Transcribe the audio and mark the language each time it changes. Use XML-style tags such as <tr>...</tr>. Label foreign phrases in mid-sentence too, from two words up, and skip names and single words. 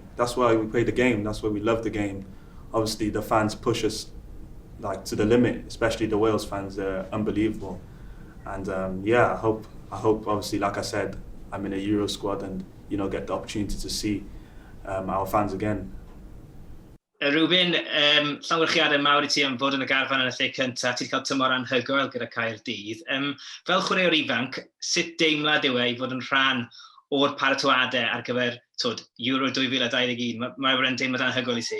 <en>That's why we play the game. That's why we love the game. Obviously, the fans push us like to the limit, especially the Wales fans. They're unbelievable. And I hope obviously, like I said, I'm in a Euro squad and get the opportunity to see our fans again.</en> <cy>Reuben, llongyfarchiadau mawr I ti am fod yn y garfan yn y lle cyntaf. Ti wedi cael tymor anhygoel gyda Caerdydd. Fel chwaraewr ifanc, sut deimlad yw i fod yn rhan o'r paratoadau ar gyfer Euro 2021? Mae'n wryn deimlad anhygoel I ti?</cy>